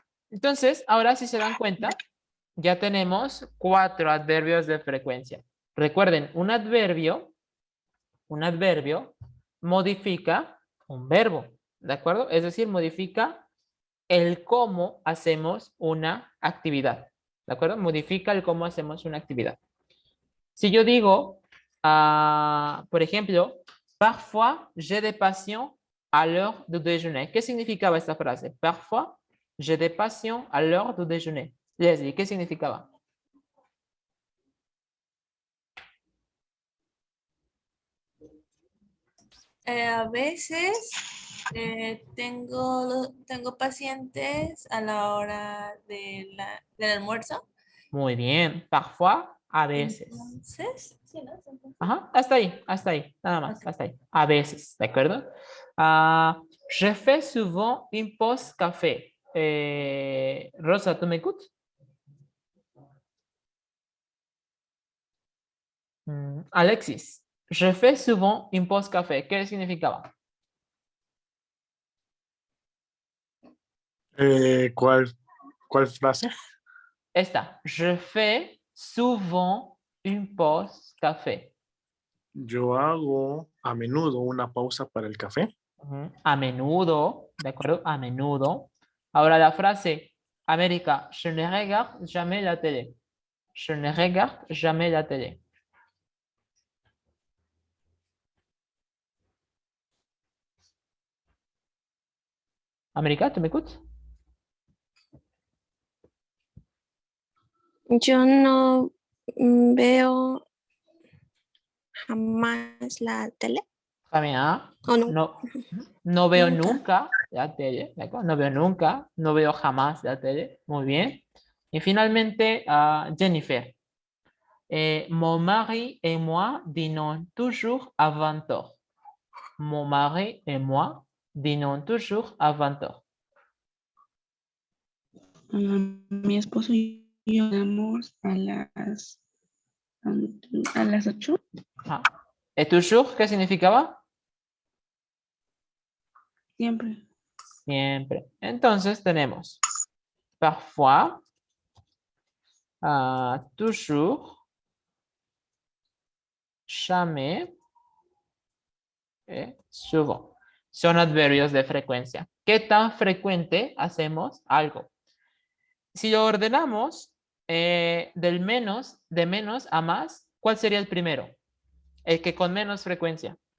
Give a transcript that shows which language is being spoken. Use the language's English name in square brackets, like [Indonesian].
[Spanish] Entonces, ahora si se dan cuenta, ya tenemos 4 adverbios de frecuencia. Recuerden, un adverbio modifica un verbo, ¿de acuerdo? Es decir, modifica el cómo hacemos una actividad, ¿de acuerdo? Modifica el cómo hacemos una actividad. Si yo digo, por ejemplo, [French] parfois j'ai des patients à l'heure du déjeuner. [Spanish] ¿Qué significaba esta frase? [French] Parfois j'ai des patients à l'heure du déjeuner. [Spanish] Leslie, ¿qué significaba? A veces tengo pacientes a la hora del almuerzo. Muy bien. Parfois, A veces. Entonces, sí, ¿no? Entonces, Ajá, hasta ahí, nada más, hasta ahí. A veces, ¿de acuerdo? [French] Je fais souvent une pause café. Rosa, [Spanish] ¿tú me escuchas? [French] Alexis, je fais souvent une pause café. [Spanish] ¿Qué significaba? ¿Cuál frase? Esta, [French] je fais souvent une pause café. [Spanish] Yo hago a menudo una pausa para el café. A menudo, ¿de acuerdo? A menudo. Ahora la frase, [French] América, je ne regarde jamais la télé. Je ne regarde jamais la télé. [Spanish] América, ¿tú me escuchas? Yo no veo jamás la tele. También, ¿O no? no, no veo Nunca. nunca la tele, ¿de acuerdo? No veo nunca, no veo jamás la tele. Muy bien. Y finalmente, Jennifer. [French] Mon mari et moi dînons toujours à 20 heures. Mon mari et moi dînons toujours à 20 heures. [Spanish] Mi esposo y yo cenamos a las 8. Ah. ¿Et toujours qué significaba? Siempre. Siempre. Entonces tenemos parfois, toujours, jamais et souvent. Son adverbios de frecuencia. ¿Qué tan frecuente hacemos algo? Si lo ordenamos de menos a más, ¿cuál sería el primero? El que con menos frecuencia.